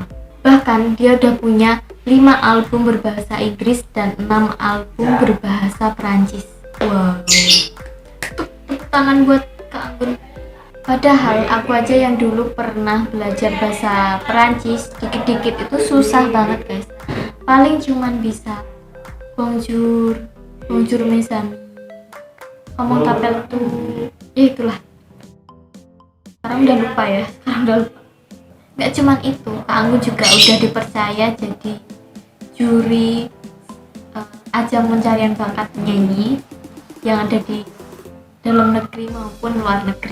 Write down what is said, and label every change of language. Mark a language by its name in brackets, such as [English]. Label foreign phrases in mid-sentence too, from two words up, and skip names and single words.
[Indonesian] Bahkan dia udah punya 5 album berbahasa Inggris dan 6 album berbahasa Perancis. Wow, tepuk tangan buat Kak Anggun. Padahal aku aja yang dulu pernah belajar bahasa Perancis dikit-dikit itu susah banget guys. Paling cuman bisa [French] bonjour, bonjour mes amis, comment t'appelles tu, [Indonesian] ya itulah. Sekarang udah lupa. Gak cuman itu, Kak Anggun juga udah dipercaya jadi juri ajang pencarian bakat penyanyi yang ada di dalam negeri maupun luar negeri.